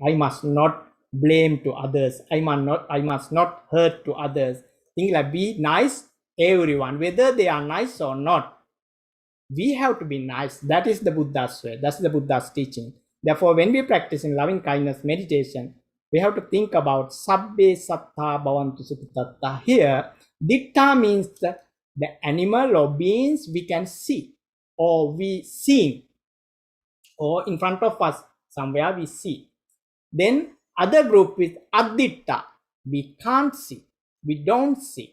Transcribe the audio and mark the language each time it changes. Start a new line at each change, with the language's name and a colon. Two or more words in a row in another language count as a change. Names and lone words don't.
English: I must not blame to others. I must not hurt to others. Think like be nice, everyone, whether they are nice or not. We have to be nice. That is the Buddha's way. That's the Buddha's teaching. Therefore, when we practice in loving kindness meditation, we have to think about
Pali: sabbe satta bhavantu sukitatta.
English: Here, ditta means the animal or beings we can see or we see or in front of us somewhere we see. Then other group with additta, we can't see, we don't see.